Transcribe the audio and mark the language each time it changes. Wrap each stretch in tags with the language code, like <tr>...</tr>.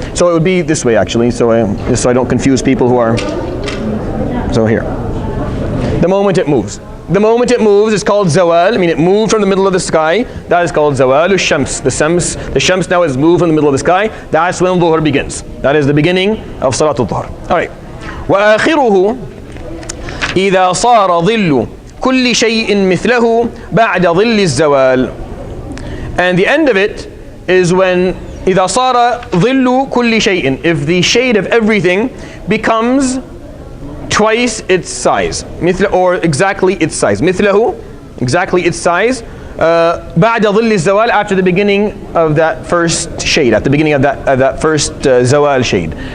<en>So it would be this way actually, just so I don't confuse people who are, so here. The moment it moves. the moment it moves, it's called zawal. I mean, it moved from the middle of the sky. That is called zawal shams. The shams now has moved from the middle of the sky. That's when dhuhr begins. That is the beginning of salatul dhuhr. All right.</en> <ar>وآخره إذا صار ظل كل شيء مثله بعد ظل الزوال.</ar> <en>And the end of it is when</en> <ar>إذا صار ظل كل شيء,</ar> <en>if the shade of everything becomes twice its size, or exactly its size. مثله, exactly its size.</en> <ar>بعد ظل الزوال,</ar> <en>after the beginning of that first shade, at the beginning of that first zawal shade.</en>